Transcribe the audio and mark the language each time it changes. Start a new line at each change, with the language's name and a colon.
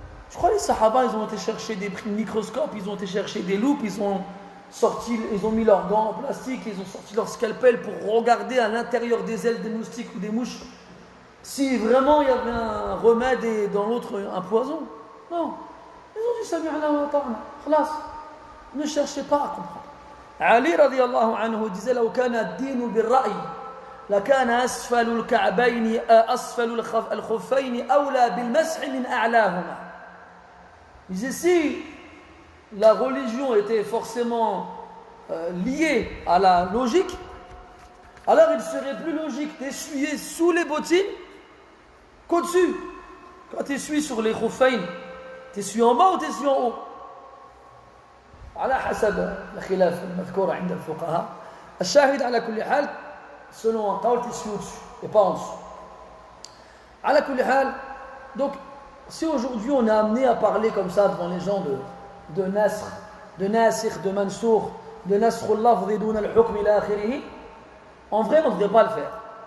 French: Je crois que les sahaba, ils ont été chercher des microscopes, ils ont été chercher des loupes, ils ont mis leurs gants en plastique, ils ont sorti leur scalpel pour regarder à l'intérieur des ailes des moustiques ou des mouches si vraiment il y avait un remède et dans l'autre un poison. Non. Ils ont dit Sami'na wa ata'na. Khalas. Ne cherchez pas à comprendre.
Arabic: Ali radiyallahu anhu disait لو كان الدين بالرأي لكان أسفل الكعبين أسفل الخفين أولى بالمسح من أعلاهما.
French: Il disait si la religion était forcément liée à la logique, alors il serait plus logique d'essuyer sous les bottines qu'au-dessus. Quand tu essuies sur les khuffayn, tu essuies en bas ou tu essuies en haut?
Arabic: على حسب الخلاف المذكور عند الفقهاء.
French: الشاهد على كل حال selon un qawl tu essuies au-dessus et pas en dessous. على كل حال, donc si aujourd'hui on est amené à parler comme ça devant les gens de nasr, de nasikh, de mansour, de nasr al-lafzi dun al-hukm ila akhirih, en vrai on ne devrait pas le faire.